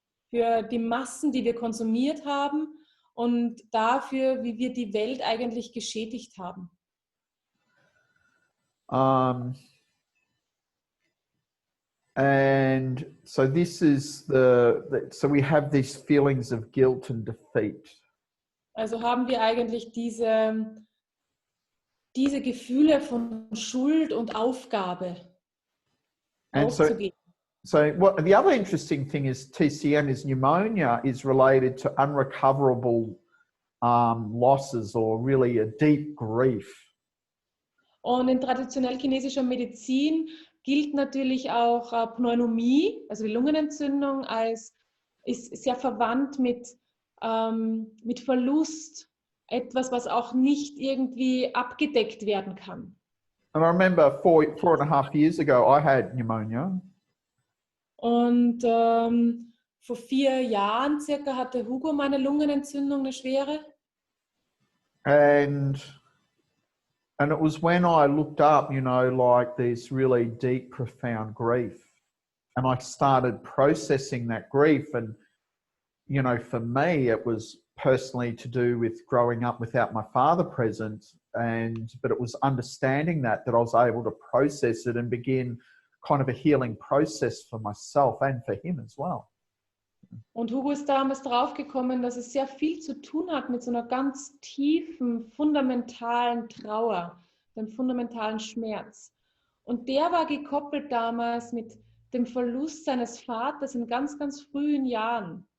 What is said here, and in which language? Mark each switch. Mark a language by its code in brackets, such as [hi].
[de] Für die Massen, die wir konsumiert haben, und dafür, wie wir die Welt eigentlich geschädigt haben. [en] And so this is so we have these feelings of guilt and defeat. [de] Also haben wir eigentlich diese Gefühle von Schuld und Aufgabe aufzugeben. [en] So the other interesting thing is TCM is pneumonia is related to unrecoverable losses or really a deep grief. [de] Und in traditionell chinesischer Medizin gilt natürlich auch Pneumonie, also die Lungenentzündung, ist sehr verwandt mit Verlust, etwas, was auch nicht irgendwie abgedeckt werden kann. [en] And I remember 4.5 years ago, I had pneumonia. [de] Und vor 4 Jahren circa hatte Hugo meine Lungenentzündung, eine schwere. [en] And it was when I looked up, like this really deep, profound grief. And I started processing that grief. And, for me, it was personally to do with growing up without my father present. But it was understanding that I was able to process it and begin kind of a healing process for myself and for him as well. [de] Und Hugo ist damals draufgekommen, dass es sehr viel zu tun hat mit so einer ganz tiefen, fundamentalen Trauer, dem fundamentalen Schmerz. Und der war gekoppelt damals mit dem Verlust seines Vaters in ganz, ganz frühen Jahren.